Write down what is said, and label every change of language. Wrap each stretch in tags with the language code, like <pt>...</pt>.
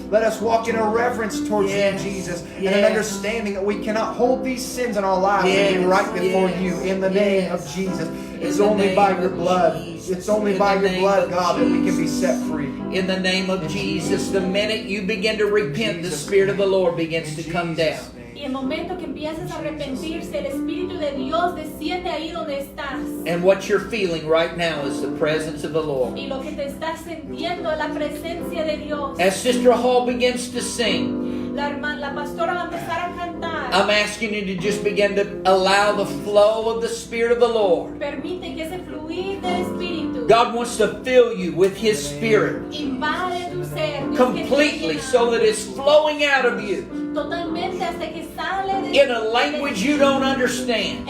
<en>Let us walk in a reverence towards you, Jesus, and an understanding that we cannot hold these sins in our lives and be right before you in the name of Jesus. It's only by your blood. It's only by your blood, God, that we can be set free. In the name of Jesus, the minute you begin to repent, the Spirit of the Lord begins to come down.</en> <es>Y el momento que empiezas a arrepentirse, el Espíritu de Dios desciende ahí donde estás.</es> <en>And what you're feeling right now is the presence of the Lord.</en> <es>Y lo que te estás sintiendo es la presencia de Dios.</es> <en>As Sister Hall begins to sing,</en> <es>La pastora va a empezar a cantar.</es> <en>I'm asking you to just begin to allow the flow of the Spirit of the Lord.</en> <es>Permite que ese fluir del Espíritu</es> <en>God wants to fill you with His Spirit</en> <es>invade tu ser. Dios</es> <en>completely so that it's flowing out of you</en> <es>totalmente hasta que sale de</es> <en>in a language you don't understand.</en>